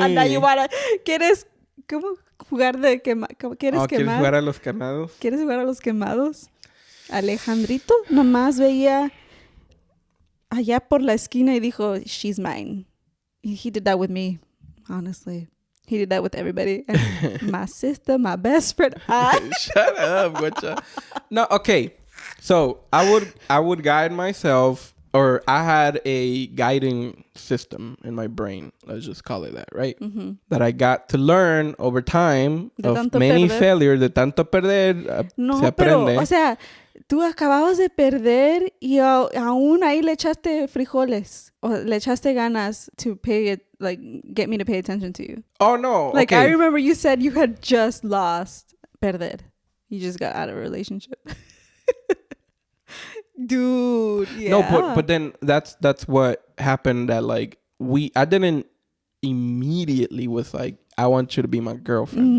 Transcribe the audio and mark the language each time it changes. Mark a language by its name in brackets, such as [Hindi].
[Spanish] Anda, ¿quieres cómo jugar de quemar? ¿Quieres quemar? ¿Quieres jugar a los quemados? ¿Quieres jugar a los quemados? Alejandrito nomás veía allá por la esquina y dijo, [English] she's mine. He did that with me, honestly. He did that with everybody. And my sister, my best friend. Shut up, guacha. No, okay. So I would guide myself, or I had a guiding system in my brain. Let's just call it that, right? Mm-hmm. That I got to learn over time of many failures, [Spanish] de tanto perder, no, se aprende. Pero, o sea, tú acababas de perder y aún ahí le echaste frijoles. O le echaste ganas [English] to pay it, like, get me to pay attention to you. Oh, no. Like, okay. I remember you said you had just lost. Perder. You just got out of a relationship. Dude, yeah. No, but then that's what happened that, like, I didn't immediately was like, I want you to be my girlfriend.